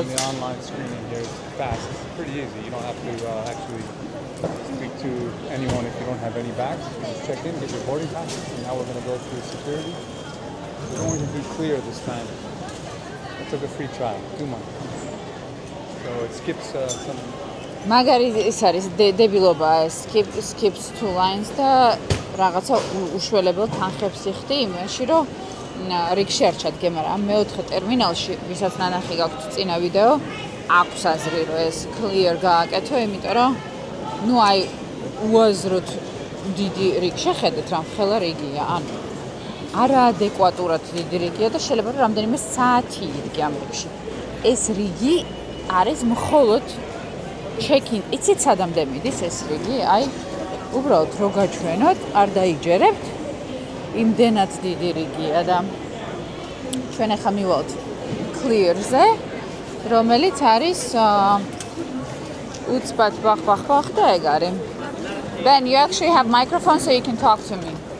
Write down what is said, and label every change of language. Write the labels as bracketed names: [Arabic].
[English] the online screening here, it's fast. It's pretty easy. You don't have to actually speak to anyone if you don't have any bags. You just check in, get your boarding pass, and now we're going to go through security. We're going to be clear this time. I took a free trial, 2 months. So it skips some. [Georgian] მაგარი ის არის დებილობა [English] skips two lines [Georgian] და რაღაცა უშველებელ თანხებს იხდი იმაში რომ რიგში არ ჩადგე, მაგრამ მეოთხე ტერმინალში, ვისაც ნანახი გაქვთ წინა ვიდეო, აქვს აზრი რომ ეს clear გააკეთო, იმიტომ რომ ნუ აი უაზროდ დიდი რიგი შეხედეთ, რა მხელა რიგია, ანუ არაადეკვატურად დიდი რიგია და შეიძლება რომ რამდენიმე საათი იდგე ამ რიგში. ეს რიგი არის მხოლოდ check-in. იცით სადამდე მიდის ეს რიგი? აი, უბრალოდ რო გაჩვენოთ, არ დაიჯერებთ. იმდენად დიდი რიგია და ჩვენ ახლა მივალთ clear-ზე, რომელიც არის უცბად ბახ და ეგ არის. [English] Ben, you actually have microphone so you can talk to me.